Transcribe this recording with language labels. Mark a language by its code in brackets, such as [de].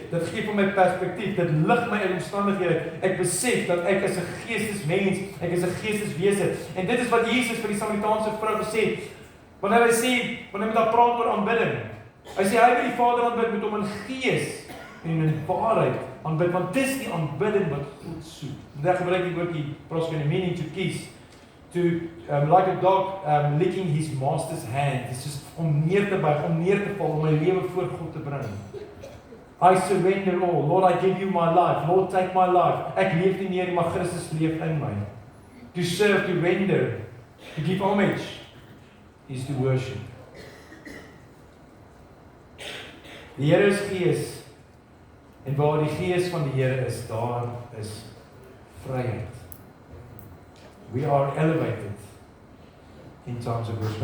[af] Dit gee vir my perspektief, dit lig my in omstandighede. Ek besef dat ek is 'n geestesmens, ek is 'n geesteswese. En dit is wat Jesus vir die Samaritaanse vrou gesê het. Wanneer hy met haar praat oor aanbidding. Hy sê hy wil die Vader aanbid met hom in gees en in waarheid aanbid, want dis die aanbidding wat God soek. En daar gebruik die woordjie proskenimini [en] to kiss. To like a dog licking his master's hand. It's just [af] om neer te buig, om neer te val, om my lewe voor God te bring. [en] I surrender all. Lord, I give you my life. Lord, take my life. [af] Ek leef nie meer, maar Christus leef in my. [en] To serve, to render, to give homage is to worship. [af] Die Here is gees. En waar die gees van die Here is, daar is vryheid. [en] We are elevated in times of worship.